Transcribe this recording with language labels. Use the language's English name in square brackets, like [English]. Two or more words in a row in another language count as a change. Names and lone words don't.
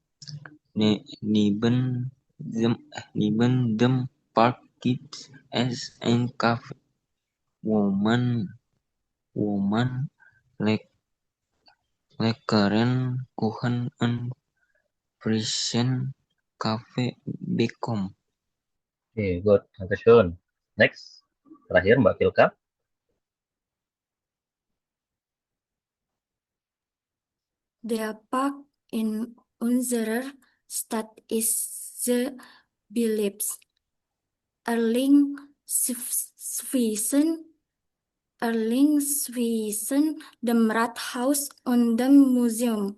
[German] Neben dem Park gibt es ein Café, wo man leckeren Kuchen und frischen Kaffee bekommt. [English] oke, good. [German] Dankeschön. [Indonesian] Next, terakhir Mbak Filka. [German] Der Park in unserer Stadt ist sehr beliebt. Er liegt zwischen dem Rathaus und dem Museum.